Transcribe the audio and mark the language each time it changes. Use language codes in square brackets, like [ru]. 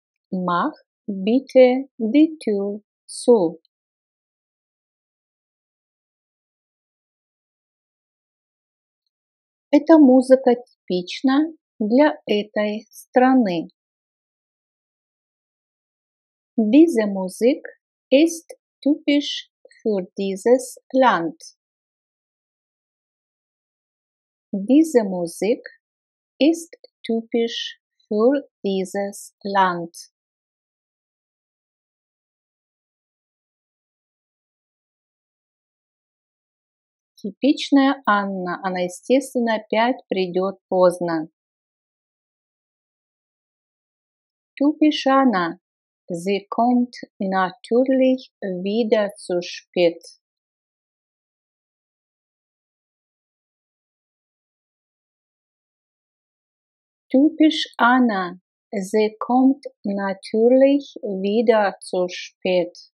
[de] Mach bitte die Tür zu. [ru] Эта музыка типична для этой страны. [de] Diese Musik ist typisch für dieses Land. Diese Musik ist typisch für dieses Land. [ru] Типичная Анна, она, естественно, опять придет поздно. [de] Typisch Anna. Sie kommt natürlich wieder zu spät. Typisch Anna. Sie kommt natürlich wieder zu spät.